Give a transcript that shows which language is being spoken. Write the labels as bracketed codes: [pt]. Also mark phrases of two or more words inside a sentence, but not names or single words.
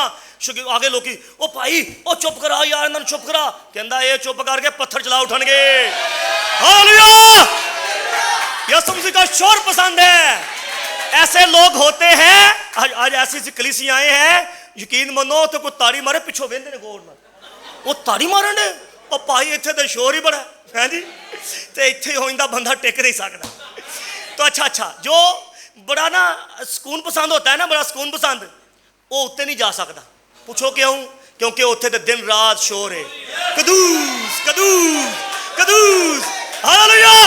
[pa] آگے لوگ او بھائی او چپ کرا یار, انہوں چپ کرا. کہندا اے چپ کر کے پتھر چلا اٹھن گے. [ur] ہاللیلویا. یسوع مسیح کا شور پسند ہے. ایسے لوگ ہوتے ہیں آج ایسی ایسی کلیسیاں آئے ہیں, [pa] یقین منو تو کوئی تاڑی مارے پیچھوں ویندے نے غور نال, وہ تاڑی مارن دے, او بھائی ایتھے تے شور ہی بڑا ہے جی, تے ایتھے ہوئندا بندہ ٹک نہیں سکدا. [ur] تو اچھا جو بڑا نا سکون پسند ہوتا ہے نا, بڑا سکون پسند, وہ اتنے نہیں جا سکتا. پوچھو کیوں؟ کیونکہ اتنے تو دن رات شور ہے, قدوس قدوس قدوس. ہاللیلویا.